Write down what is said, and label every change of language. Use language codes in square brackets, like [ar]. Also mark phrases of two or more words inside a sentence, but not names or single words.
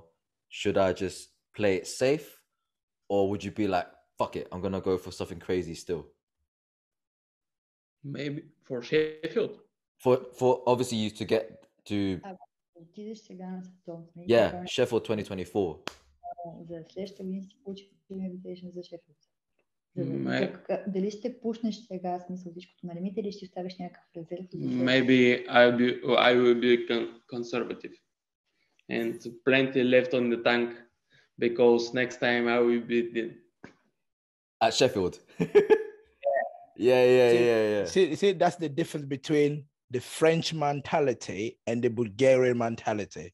[en] Should I just play it safe? Or would you be like, fuck it, I'm gonna go for something crazy still? Maybe for Sheffield. For obviously you to get to Sheffield 2024. [bg] За следващата година си получим invitation за Шефилд. Дали ще пуснеш сега смисъл всичкото на лимит или ще оставиш някакъв резерв? [en] Maybe I will be conservative and plenty left on the tank because next time I will be at Sheffield. Yeah. See, that's the difference between the French mentality and the Bulgarian mentality.